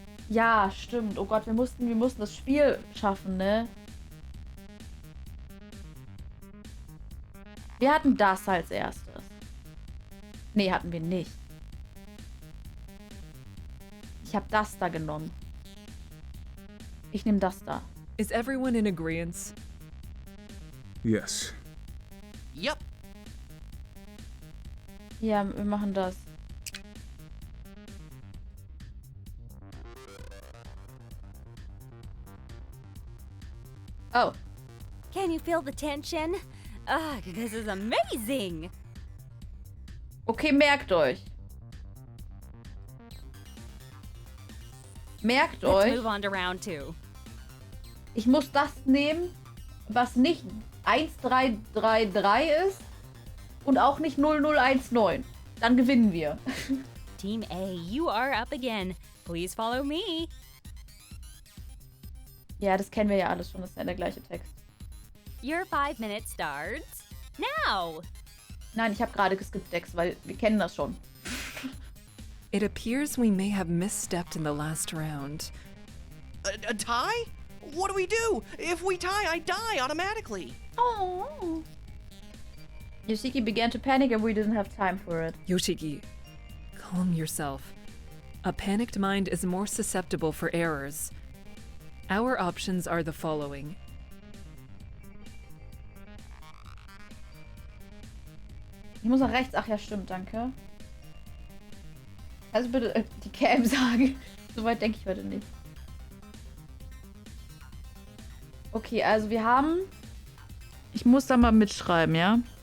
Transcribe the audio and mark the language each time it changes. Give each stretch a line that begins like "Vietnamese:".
German: Ja, stimmt. Oh Gott, wir mussten das Spiel schaffen, ne? Wir hatten das als erstes. Nee, hatten wir nicht. Ich habe das da genommen. Ich nehme das da.
English: Is everyone in agreement? Yes. Yep.
German: Ja, wir machen das. Oh.
English: Can you feel the tension? This is amazing!
German: Okay, merkt euch. Merkt
English: Let's
German: euch,
English: move on to round 2.
German: ich muss das nehmen, was nicht 1333 ist und auch nicht 0019. Dann gewinnen wir.
English: Team A, you are up again. Please follow me.
German: Ja, das kennen wir ja alles schon. Das ist ja der gleiche Text.
English: Your 5 minutes starts now.
German: Nein, ich habe gerade geskippt, Dex, weil wir kennen das schon.
English: It appears we may have misstepped in the last round. A tie? What do we do? If we tie, I die automatically. Oh. Yoshiki began to panic and we didn't have time for it. Yoshiki, calm yourself. A panicked mind is more susceptible for errors. Our options are the following.
German: Ich muss nach rechts. Ach ja, stimmt, danke. Also bitte die Cam sagen. Soweit denke ich heute nicht. Okay, also wir haben... Ich muss da mal mitschreiben, ja?